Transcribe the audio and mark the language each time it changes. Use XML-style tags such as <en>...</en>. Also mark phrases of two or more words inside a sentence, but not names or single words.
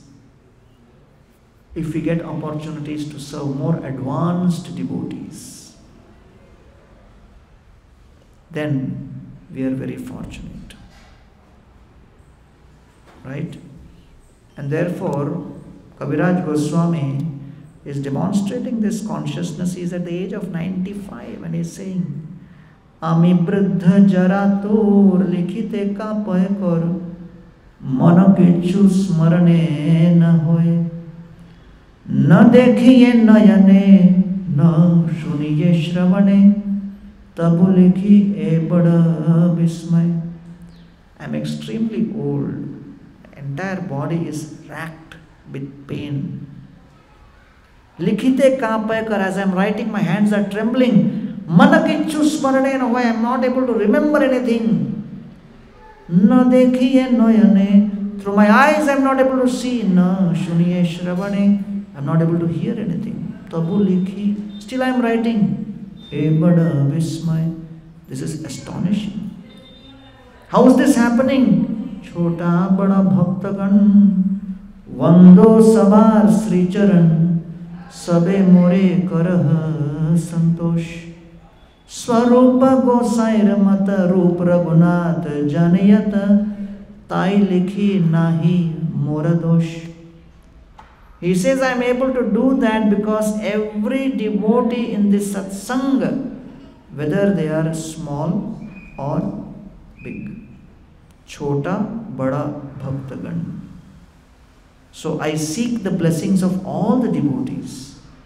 <en>If we get opportunities to serve more advanced devotees, then we are very fortunate. Right? And therefore, Kaviraj Goswami is demonstrating this consciousness. He is at the age of 95 and he is saying,</en> <bn>আমি বৃদ্ধ জরাতুর লিখিতে কাঁপয়ে কর মনে কিছু স্মরণে না হয় না দেখিয়ে নয়নে না শুনিয়ে শ্রবণে তবু লিখি এ বড় বিস্ময়.</bn> <en>I am extremely old. Entire body is racked with pain.</en> <bn>লিখিতে কাঁপয়ে কর,</bn> <en>as I am writing, my hands are trembling.</en> <bn>মনে কিছু স্মরণে না হয়,</bn> <en>I am not able to remember anything.</en> <bn>না দেখিয়ে নয়নে,</bn> <en>through my eyes I am not able to see.</en> <bn>না শুনিয়ে শ্রবণে,</bn> <en>I am not able to hear anything.</en> <bn>তবু লিখি,</bn> <en>still I am writing.</en> <bn>এ বড় বিস্ময়.</bn> <en>This is astonishing. How is this happening?</en> <bn>ছোট বড় ভক্তগণ বন্দো সবার শ্রীচরণ সবে মোরে করহ সন্তোষ স্বরূপ গোসাঞির মত রূপ রঘুনাথ জানয়ে তত তাই লিখি নাহি মোর দোষ.</bn> <en>He says, I am able to do that because every devotee in this satsanga, whether they are small or big,</en> <bn>ছোট, বড়, ভক্তগণ.</bn> <en>So I seek the blessings of all the devotees.</en>